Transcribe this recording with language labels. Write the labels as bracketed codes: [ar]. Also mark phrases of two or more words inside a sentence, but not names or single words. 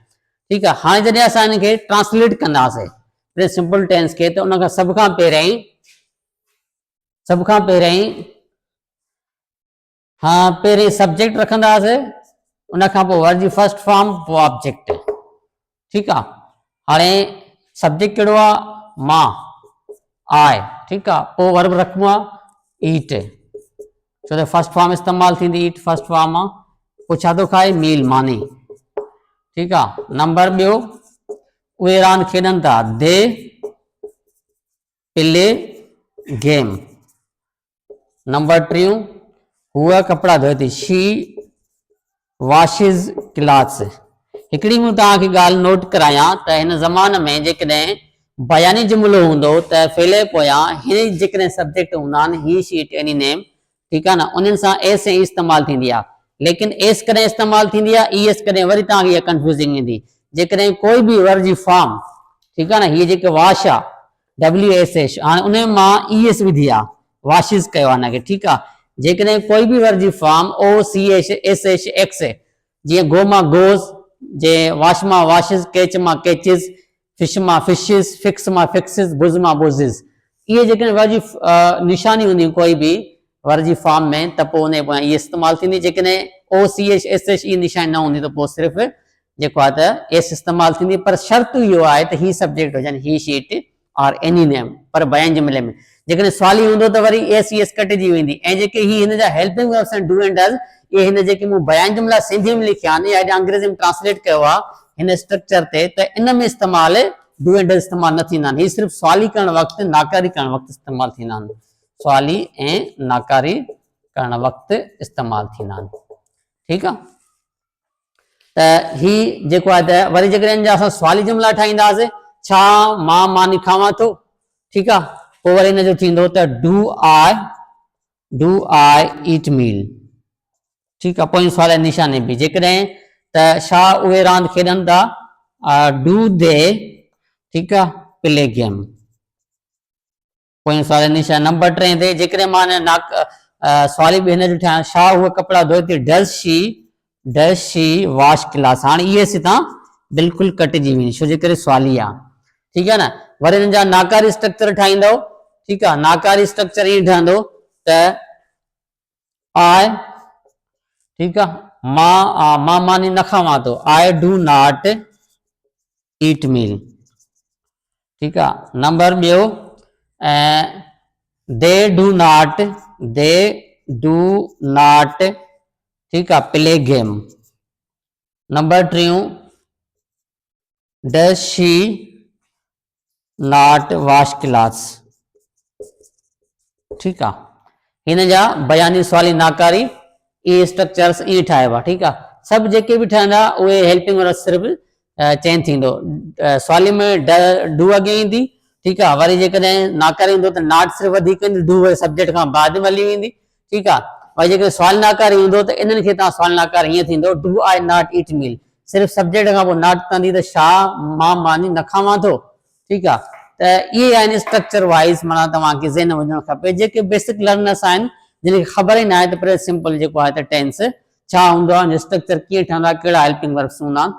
[sd] ठीकु आहे, हाणे जॾहिं असां हिनखे ट्रांसलेट कंदासीं [en] simple tense [sd] खे, त उन खां सभ खां पहिरियों हाँ पहिरीं सब्जेक्ट रखंदासीं, उन खां पोइ वर्ब जी [en] first form, [sd] पोइ ऑब्जेक्ट। ठीकु आहे, हाणे सब्जेक्ट कहिड़ो आहे, मां आहे। ठीकु आहे, पोइ वर्ब रखिबो आहे ईट, छो त [en] first form [sd] इस्तेमालु थींदी, [en] eat first form [sd] आहे। पोइ छा थो खाए, मील मानी। ठीकु आहे, नंबर ॿियो उहे रांदि खेॾनि था, [en] they play game. [sd] नंबर 3 हूअ कपिड़ा धोए थी, [en] she washes clothes. [sd] हिकिड़ी मूं तव्हांखे ॻाल्हि नोट करायां त हिन ज़माने में जेकॾहिं बयानी जुमिलो हूंदो त फेले पोयां हिन जेकॾहिं सब्जेक्ट हूंदा आहिनि, [en] he she it any name, [sd] ठीकु आहे न, उन्हनि सां एस ऐं इस्तेमालु थींदी आहे। लेकिन एस कॾहिं इस्तेमालु थींदी आहे, ई एस कॾहिं वरी तव्हांखे इहा कंफ्यूज़िंग ईंदी जेकॾहिं कोई बि वर्ब जी फॉर्म, ठीकु आहे न, हीअ जेके वॉश आहे WSH, हाणे उन मां ES विधी आहे, वॉशिस कयो आहे हिनखे। ठीकु आहे, जेकॾहिं कोई बि वर्ब जी फॉर्म OCHSH जीअं गो मां गोज़, जे वॉश मां वॉशिस, कैच मां कैचिस, फिश मां फिशिस, फिक्स मां फिक्सिस, बुज़ मां बुज़िस, इहे जेकॾहिं वर्ब जी निशानी हूंदी कोई बि वर्ब जी फॉर्म में, त पोइ उन पोयां इहे इस्तेमालु थींदी। जेकॾहिं OCHSH ई निशानी न हूंदी त पोइ सिर्फ़ु जेको आहे त एस इस्तेमालु थींदी। पर शर्त इहो आहे त ही सब्जेक्ट हुजनि, [en] he she it [sd] और [en] any name, [sd] पर बयान जुमिले में जेकॾहिं सवाली हूंदो त वरी एस ई एस कटिजी वेंदी। ऐं जेके ही हिन जा [en] helping verbs [sd] आहिनि, [en] do and does, [sd] इहे हिन जेके मूं बयान जुमिला सिंधी में लिखिया आहिनि या अंग्रेज़ी में ट्रांसलेट कयो आहे हिन स्ट्रक्चर ते, त इन में इस्तेमालु [en] do and does [sd] इस्तेमालु न थींदा आहिनि। ही सिर्फ़ु सवाली करण वक़्तु, नाकारी करण वक़्तु इस्तेमालु थींदा आहिनि, सवाली ऐं नाकारी करण वक़्तु इस्तेमालु थींदा आहिनि। ठीकु आहे, त ही जेको आहे त वरी जेकॾहिं असां सवाली जुमिला ठाहींदासीं, छा मां मानी खावां थो। ठीकु आहे, पोइ वरी हिन जो थींदो त [en] do I eat meal. [sd] ठीकु आहे, पोइ सवाल निशानी बि, जेकॾहिं त छा उहे रांदि खेॾनि था, [en] do they, [sd] ठीकु आहे, [en] play game. [sd] पोइ सवाल निशानी। नंबर 3 ते जेकॾहिं मां सवाली बि हिन जो ठाहियां, छा उहे कपिड़ा धोए थी, [en] does she wash clothes. [sd] हाणे इहे हितां बिल्कुलु कटिजी वेंदी, छो जे करे सवाली आहे। ठीकु आहे न, वरी हिननि जा नाकारी स्ट्रक्चर ठाहींदव। ठीकु आहे, नाकारी स्ट्रक्चर ईअं ठहंदो त आई, ठीकु आहे, मां मानी न खावां थो, [en] I do not eat meal. ठीकु आहे, number ॿियो they do not, [sd] ठीकु आहे, [en] play game. number 3 does she not wash clothes. [sd] ठीकु आहे, हिन जा बयानी सवाली नाकारी इहे स्ट्रक्चर्स ईअं ठाहिबा। ठीकु आहे, सभु जेके बि ठहंदा उहे [en] helping verb [sd] सिर्फ़ु चेंज थींदो, सवाली में डू अॻे ईंदी। ठीकु आहे, वरी जेकॾहिं नाकारी हूंदो त नॉट सिर्फ़ु वधीक ईंदी, डू वरी सब्जेक्ट खां बाद में हली वेंदी। ठीकु आहे, वरी जेकॾहिं सवाल नाकारी हूंदो त इन्हनि खे तव्हां सवाल नाकारी हीअं थींदो, [en] do I not eat meal, [sd] सिर्फ़ु सब्जेक्ट खां पोइ नॉट कंदी त छा मां मानी न खावां थो। ठीकु आहे, त इहे आहिनि [en] structure wise, [sd] माना तव्हांखे ज़हन हुजणु खपे। जेके [en] basic learners [sd] आहिनि जिनखे ख़बर ई न आहे त [en] present simple [sd] जेको आहे त टेंस छा हूंदो आहे, स्ट्रक्चर कीअं ठहंदो आहे, कहिड़ा [en] helping verbs [sd] हूंदा आहिनि।